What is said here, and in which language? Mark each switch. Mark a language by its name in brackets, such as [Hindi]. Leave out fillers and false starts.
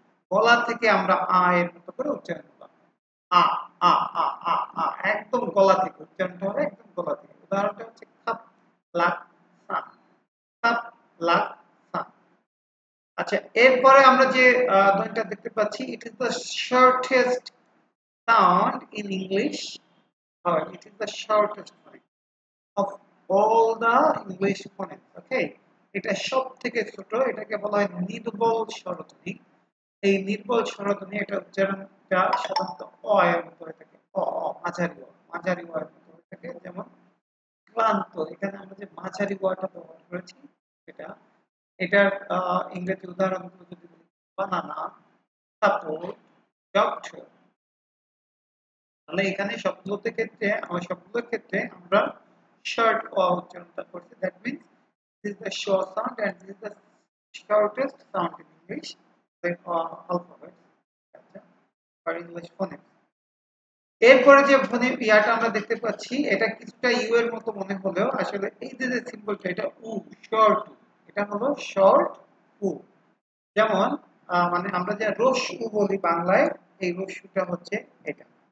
[Bangla] গলা থেকে আমরা আ এর মতো করে উচ্চারণ করলাম। আ, আ, আ, আ, আ, একদম গলা থেকে উচ্চারণটা হবে, একদম গলা থেকে। উদাহরণটা হচ্ছে খাপ, লাক, সা, খাপ, লাক, সা। আচ্ছা, এরপরে আমরা যে ধ্বনিটা দেখতে পাচ্ছি, [English] It is the shortest sound in English. It is the shortest of all the English phonics. [Bangla] Okay, এটা সব থেকে ছোট, এটাকে বলা হয় নির্বল স্বরধ্বনি। এই নির্বল স্বরধ্বনি এটা উচ্চারণটা সাধারণত অ এর মতো হয়ে থাকে, অ, অ, মাঝারি অ, মাঝারি অ এর মতো হয়ে থাকে। যেমন ক্লান্ত, এখানে আমরা যে মাঝারি অটা ব্যবহার করেছি এটা, এটার ইংরেজি উদাহরণগুলো যদি বলি, বানানা, সাপোর্ট, ডক্টর। তাহলে এখানে সবগুলোর ক্ষেত্রে আমরা short অ উচ্চারণটা করছি। [English] That means this is the short sound and this is the shortest sound in English, the alphabet, or English phonics. [Bangla] এরপরে যে ফোনিম ইয়াটা আমরা দেখতে পাচ্ছি এটা কিছুটা ইউ এর মতো মনে হলেও আসলে এই যে সিম্বলটা এটা উ, শর্ট উ। এটা হলো শর্ট উ। যেমন মানে আমরা যে রস্যু বলি বাংলায়, এই রস্যুটা হচ্ছে এটা।